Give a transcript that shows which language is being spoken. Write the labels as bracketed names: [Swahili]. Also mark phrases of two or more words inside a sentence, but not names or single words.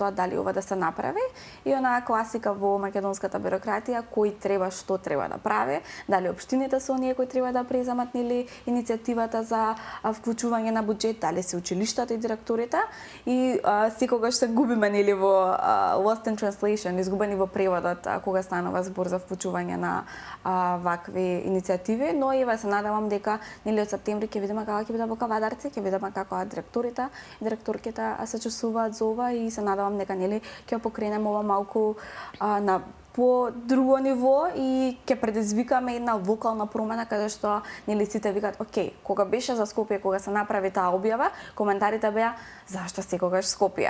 [Macedonian] тоа дали ова да се направи и онаа класика во македонската бюрократија кој треба што треба да прави, дали општините директорите се оние кои треба да преземат иницијативата за вклучување на буџет, дали се училиштата и директорите, и секогаш се губиме во [English] lost in translation, [Macedonian] изгубени во преводот кога станува збор за вклучување на вакви иницијативи, но еве се надевам дека од септември ќе видиме како ќе биде во Кавадарци, ќе видиме како директорите и директорките се чувствуваат за ова и се надевам дека ќе покренеме ова малку на по друго ниво и ќе предизвикаме една вокална промена каде што сите викаат, окей, кога беше за Скопје, кога се направи таа објава, коментарите беа зашто секогаш Скопје?